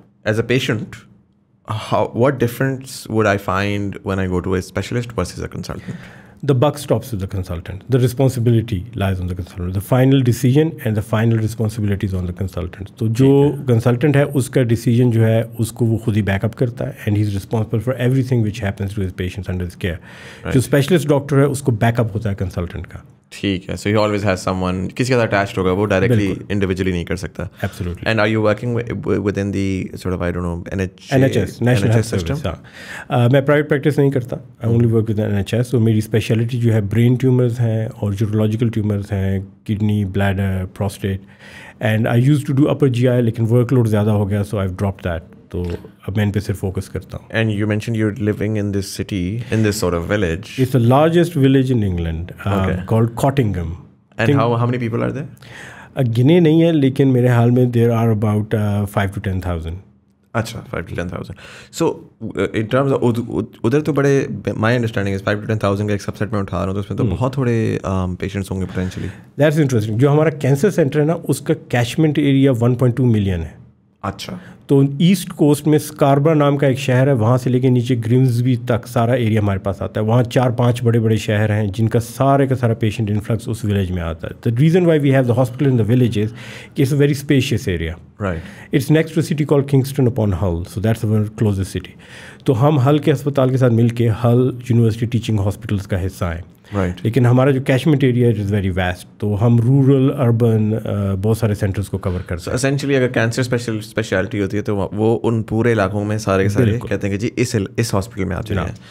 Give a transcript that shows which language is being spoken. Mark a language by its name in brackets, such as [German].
[English] As a patient, what difference would I find when I go to a specialist versus a consultant? The buck stops with the consultant. The responsibility lies on the consultant. The final decision and the final responsibility is on the consultant. [Urdu] تو جو consultant ہے اس کا decision جو ہے اس کو وہ خود ہی back up کرتا ہے, [English] and he is responsible for everything which happens to his patients under his care. [Urdu] جو specialist doctor ہے اس کو بیک اپ ہوتا ہے consultant کا. ٹھیک ہے. [English] so he always has someone, [Urdu] کسی کے ساتھ اٹیچڈ ہوگا, وہ ڈائریکٹلی انڈیویجولی نہیں کر سکتا. [English] Absolutely. And are you working with in the sort of I don't know [Urdu] NHS national health system. میں پرائیویٹ پریکٹس نہیں کرتا, [English] I only work with NHS. [Urdu] تو میری اسپیشلٹی جو ہے برین ٹیومرز ہیں اور یورولوجیکل ٹیومرز ہیں, kidney, bladder, prostate, [English] and I used to do upper GI, [Urdu] لیکن ورک لوڈ زیادہ ہو گیا, [English] So I drop that. [Urdu] تو اب میں ان پہ صرف فوکس کرتا ہوں. [English] And you mention you living in this city, in this sort of village. It's the largest village in England, called Cottingham. And how many people are there? [Urdu] گنے نہیں ہے, لیکن میرے حال میں [English] there are about 5 to 10,000. [Urdu] اچھا, 5 to 10,000. So in terms of ادھر تو بڑے, [English] my understanding is 5 to 10,000 [Urdu] کا ایک سب سیٹ میں اٹھا رہا ہوں, تو اس میں تو بہت تھوڑے پیشنٹس ہوں گے پوٹینشلی. [English] That's interesting. [Urdu] جو ہمارا کینسر سینٹر ہے نا, اس کا کیچمنٹ ایریا 1.2 ملین ہے. اچھا. تو ایسٹ کوسٹ میں اسکاربرا نام کا ایک شہر ہے, وہاں سے لے کے نیچے گرمزبی تک سارا ایریا ہمارے پاس آتا ہے. وہاں 4-5 بڑے بڑے شہر ہیں جن کا سارا پیشنٹ انفلکس اس ولیج میں آتا ہے. [English] The reason why we have the hospital in the village is کہ it's a very spacious area. Right. It's next to city call Kingston upon Hull, so that's our closest city. [Urdu] تو ہم ہل کے اسپتال کے ساتھ مل کے ہل یونیورسٹی ٹیچنگ ہاسپٹلس کا حصہ ہیں. [English] Right. [Urdu] لیکن ہمارا جو catchment area [English] is very vast, [Urdu] تو ہم رورل, اربن بہت سارے سینٹرز کو کور کرتے ہیں. اسینشلی اگر کینسر اسپیشلٹی ہوتی ہے تو وہ ان پورے علاقوں میں سارے کے سارے کہتے ہیں کہ جی اس ہاسپٹل میں آپ جائیں.